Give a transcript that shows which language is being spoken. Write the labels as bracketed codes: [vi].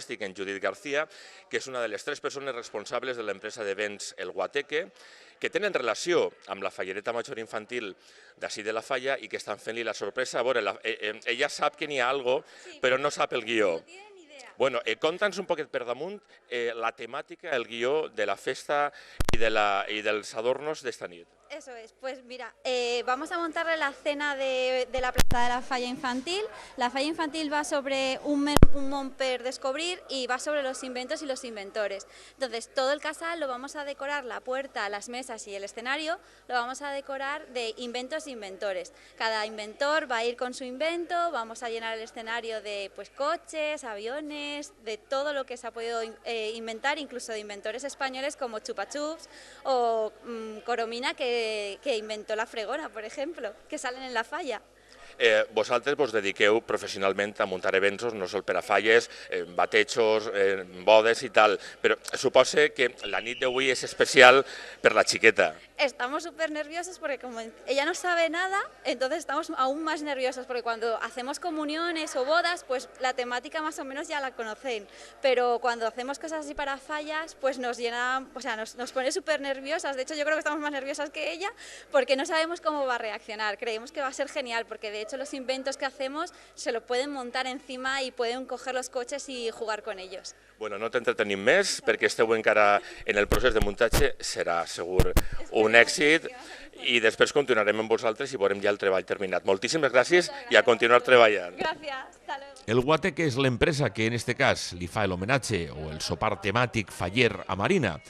[ca] Estic en Judit García, que és una de les 3 persones responsables de l'empresa d'events El Guateque, que tenen relació amb la fallereta major infantil d'ací de la falla i que estan fent-li la sorpresa. A veure, ella sap que n'hi ha alguna cosa, però no sap el guió. Bueno, conta'ns un poquet per damunt la temàtica, el guió de la festa i dels adornos d'esta nit. [es] Eso es, pues mira, vamos a montarle la cena de la plaza de la falla infantil. La falla infantil va sobre un món per descubrir y va sobre los inventos y los inventores. Entonces, todo el casal lo vamos a decorar, la puerta, las mesas y el escenario, lo vamos a decorar de inventos e inventores. Cada inventor va a ir con su invento, vamos a llenar el escenario de pues, coches, aviones, de todo lo que se ha podido inventar, incluso de inventores españoles como Chupa Chups o Coromina, que inventó la fregona, por ejemplo, que salen en la falla. [ca] Vosaltres vos dediqueu professionalment a muntar events, no sol per a falles, batejos, bodes i tal, però suposa que la nit d'avui és especial per la xiqueta. [es] Estamos súper nerviosos porque como ella no sabe nada, entonces estamos aún más nerviosos porque cuando hacemos comuniones o bodas, pues la temática más o menos ya la conocen, pero cuando hacemos cosas así para fallas, pues nos llena, o sea, nos pone súper nerviosas. De hecho, yo creo que estamos más nerviosas que ella porque no sabemos cómo va a reaccionar. Creemos que va a ser genial porque de hecho los inventos que hacemos se lo pueden montar encima y pueden coger los coches y jugar con ellos. [ca] Bueno, no t'entretenim més perquè esteu encara en el procés de muntatge, serà segur un èxit i després continuarem amb vosaltres i veurem ja el treball terminat. Moltíssimes gràcies i a continuar treballant. Gràcies, hasta luego. El Guatec és l'empresa que en este cas li fa l'homenatge o el sopar temàtic faller a Marina.